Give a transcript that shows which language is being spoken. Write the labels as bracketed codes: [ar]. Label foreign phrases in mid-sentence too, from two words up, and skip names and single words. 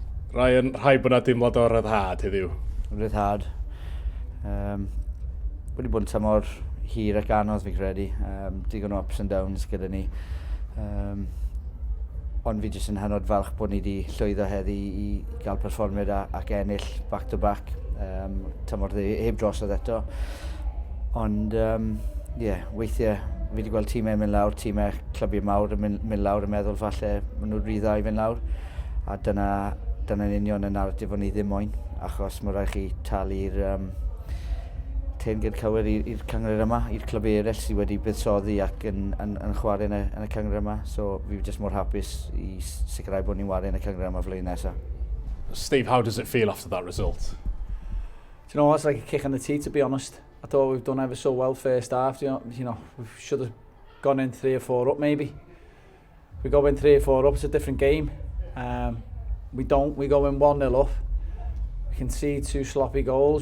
[cy] Rhai bod na dimlad o ryddhad heddiw. Ryddhad. Wedi bod yn tymor hir ac anodd fi credu. Digon o [en] ups and downs [cy] gyda ni. Ond fi jyst yn hynod falch bod ni wedi llwyddo heddi i gael perfformiad ac ennill [en] back to back. [cy] Tymor heb drosodd eto. Ond weithiau fi wedi gweld tîmau mynd lawr, tîmau clybiau mawr yn mynd lawr yn meddwl falle maen nhw'n rhy dda i fynd lawr. A dyna'n union y narratif o'n i ddim moyn, achos mae rhaid chi talu'r teyrngyd cywir i'r cyngor yma, i'r clybiau eraill sydd wedi buddsoddi ac yn chwarae yn y cyngor yma. So fi jyst mor hapus i sicrhau bod ni'n wario yn y cyngor yma flwyddyn nesaf. [en] Steve, how does it feel after that result? Do you know what, it's like a kick in the teeth, to be honest. I thought we've done ever so well first half. You know, we should have gone in 3 or 4 up maybe. If we go in 3 or 4 up, it's a different game. We don't. We go in 1-0 up. We can see 2 sloppy goals.